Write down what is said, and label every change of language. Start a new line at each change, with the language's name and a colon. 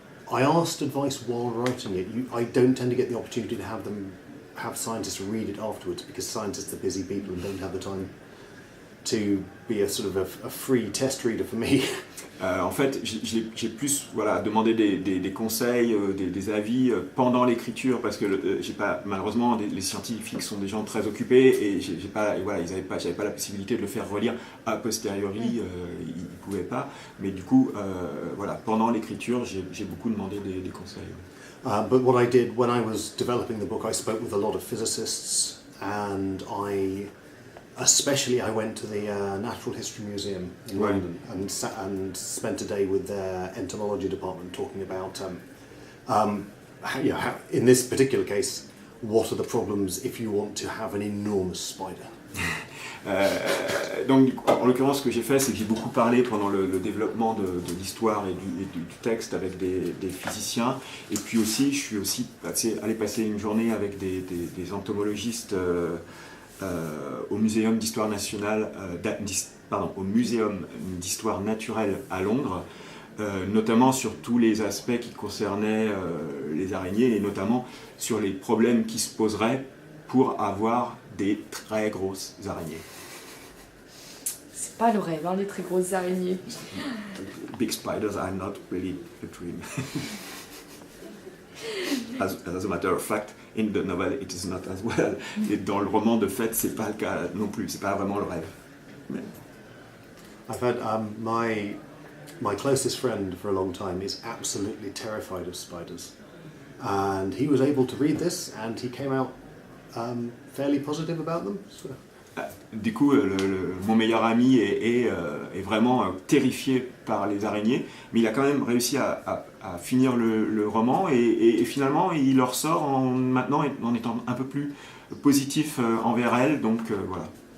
English: I asked advice while writing it. I don't tend to get the opportunity to have scientists read it afterwards, because scientists are busy people and don't have the time to be a sort of a free test reader for me.
French: En fait, j'ai plus demandé des conseils, des avis pendant l'écriture, parce que malheureusement les scientifiques sont des gens très occupés et j'avais pas la possibilité de le faire relire a posteriori, ils pouvaient pas. Mais du coup, pendant l'écriture, j'ai beaucoup demandé des conseils.
English: But what I did when I was developing the book, I spoke with a lot of physicists, and I went to the Natural History Museum in London and spent a day with their entomology department talking about, how, in this particular case, what are the problems if you want to have an enormous spider.
French: Donc, en l'occurrence, ce que j'ai fait, c'est que j'ai beaucoup parlé pendant le développement de l'histoire et du texte avec des physiciens. Et puis aussi, je suis aussi allé passer une journée avec des entomologistes au Muséum d'Histoire nationale, au Muséum d'Histoire naturelle à Londres, notamment sur tous les aspects qui concernaient les araignées et notamment sur les problèmes qui se poseraient pour avoir des très grosses araignées. C'est pas le rêve, hein, les très grosses araignées.
English: Big spiders are not really a dream. As a matter of fact, in the novel it is not as well.
French: Et dans le roman, de fait, c'est pas le cas non plus. C'est pas vraiment le rêve. Mais...
English: I've had my closest friend for a long time is absolutely terrified of spiders, and he was able to read this, and he came out fairly positive about them. So.
French: Du coup, mon meilleur ami est vraiment terrifié par les araignées, mais il a quand même réussi à finir le roman et finalement il en ressort maintenant en étant un peu plus positif envers elle, donc voilà.